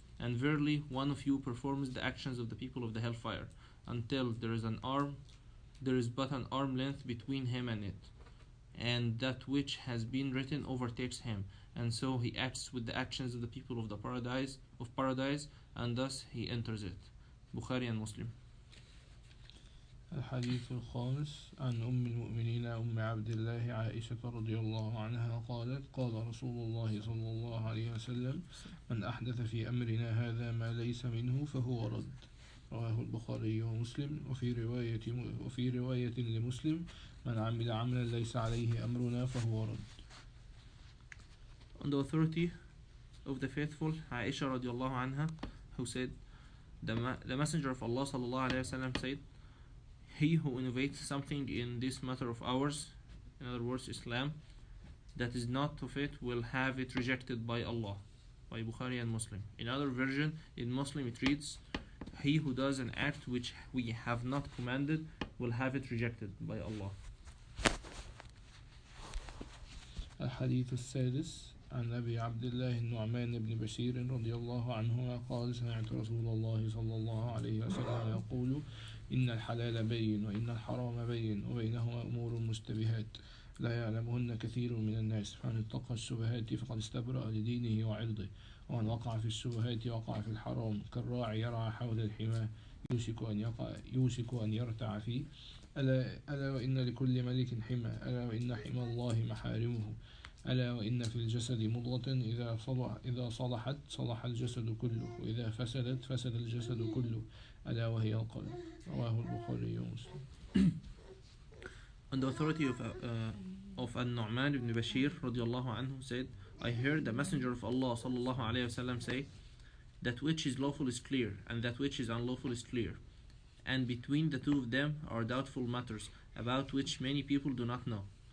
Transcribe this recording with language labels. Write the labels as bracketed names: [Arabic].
[English] And verily, one of you performs the actions of the people of the hellfire until there is but an arm length between him and it, and that which has been written overtakes him, and so he acts with the actions of the people of the paradise, and thus he enters it. Bukhari and Muslim. [Arabic] الحديث الخامس عن أم المؤمنين أم عبد الله عائشة رضي الله عنها قالت: قال رسول الله صلى الله عليه وسلم: من أحدث في أمرنا هذا ما ليس منه فهو رد. رواه البخاري ومسلم. وفي رواية لمسلم: من عمل عملا ليس عليه أمرنا فهو رد. [English] On the authority of the faithful Aisha radiallahu anha, who said, the Messenger of Allah sallallahu alayhi wasallam said, he who innovates something in this matter of ours, in other words Islam, that is not of it, will have it rejected by Allah. By Bukhari and Muslim. In other version, in Muslim it reads, he who does an act which we have not commanded will have it rejected by Allah. [Arabic] الحديث السادس عن أبي عبد الله النعمان بن بشير رضي الله عنهما قال: سمعت رسول الله صلى الله عليه وسلم يقول: إن الحلال بين وإن الحرام بين وبينهما أمور مشتبهات لا يعلمهن كثير من الناس، فمن اتقى الشبهات فقد استبرأ لدينه وعرضه، ومن وقع في الشبهات وقع في الحرام، كالراعي يرعى حول الحمى يوشك أن يرتع فيه. ألا وإن لكل ملك حمى، ألا وإن حمى الله محارمه، ألا وإن في الجسد مضغة إذا صلحت صلح الجسد كله، وإذا فسدت فسد الجسد كله، ألا وهي القلب. رواه البخاري ومسلم. [English] On the authority of Al-Nu'man ibn Bashir radiallahu anhu said, I heard the Messenger of Allah sallallahu alayhi wasallam say, that which is lawful is clear, and that which is unlawful is clear, and between the two of them are doubtful matters, about which many people do not know.